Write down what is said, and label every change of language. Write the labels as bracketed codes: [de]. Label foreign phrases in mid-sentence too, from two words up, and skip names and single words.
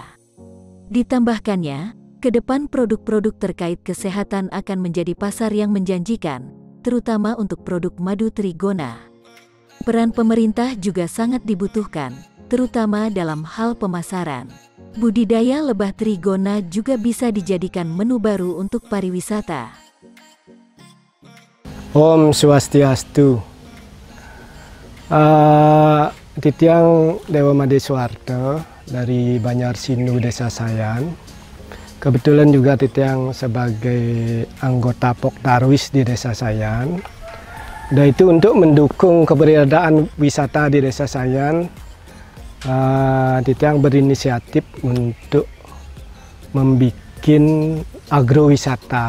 [id] Ditambahkannya, ke depan produk-produk terkait kesehatan akan menjadi pasar yang menjanjikan, terutama untuk produk madu trigona. Peran pemerintah juga sangat dibutuhkan, terutama dalam hal pemasaran. Budidaya lebah trigona juga bisa dijadikan menu baru untuk pariwisata. [sa] Om Swastiastu. [id] Titiang Dewa Madeswarta dari Banyarsinu Desa Sayan. Kebetulan juga Titiang sebagai anggota Pok Darwis di Desa Sayan. Dan itu untuk mendukung keberadaan wisata di Desa Sayan. Titiang berinisiatif untuk membuat agrowisata.